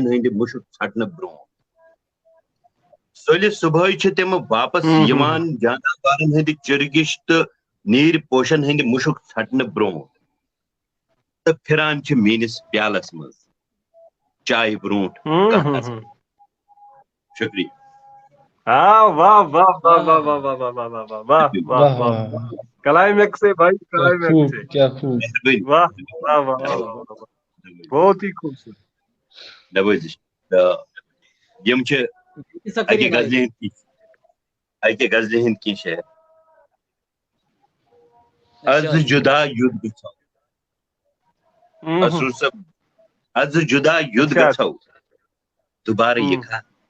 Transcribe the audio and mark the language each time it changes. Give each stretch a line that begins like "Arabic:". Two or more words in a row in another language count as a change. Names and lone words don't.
Kashmiri: ہٕنٛدِ مُشُک ژھٹنہٕ برٛونٛہہ ژٔلِتھ صبحٲے چھِ تِم واپس یِوان جاناوارن ہٕنٛدِ چُرگِش تہٕ نیٖرۍ پوشن ہٕنٛدِ مُشُک ژھٹنہٕ برٛونٛہہ تہٕ پھِران چھِ میٲنِس پیالس منٛز چایہِ برٛونٛٹھ شُکریہ
Urdu: کلائمیکس ہے بھائی کلائمیکس ہے کیا خوب واہ واہ واہ بہت ہی خوبصورت
Kashmiri: نوٲزِش یِم چھِ اکہِ غزلہِ ہٕنٛدۍ کینٛہہ شعر از جُدا یُد گژھو مسروٗر صٲب از جُدا یُد گژھو دوبارٕ یِکھا